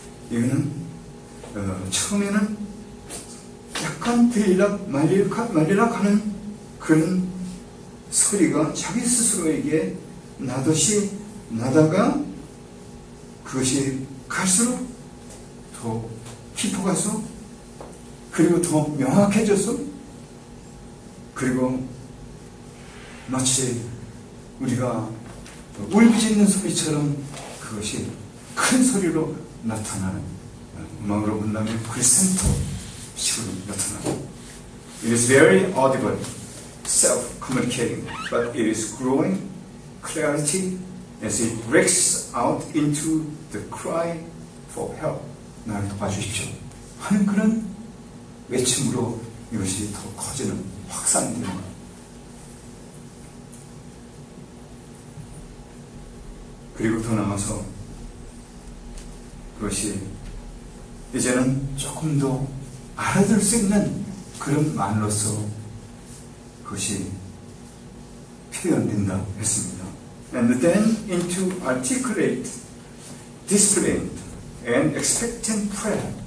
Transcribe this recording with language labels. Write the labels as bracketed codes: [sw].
[ko] 이거는 처음에는 약간 들리락 말리락 하는 그런 소리가 자기 스스로에게 나듯이 나다가 그것이 갈수록 더 깊어가서, 그리고 더 명확해져서, 그리고 마치 우리가 울부짖는 소리처럼 그것이 큰 소리로 나타나는, 음악으로 본다면 크리센토 식으로 나타나는. [en] It is very audible, self-communicating, but it is growing clarity as it breaks out into the cry for help. [ko] 나를 도와주십시오 하는 그런 외침으로 이것이 더 커지는, 확산되는 것. 그리고 더 나아가서 그것이 이제는 조금 더 알아들 수 있는 그런 말로서 그것이 표현된다 했습니다. [en] And then into articulate, disciplined and expectant prayer.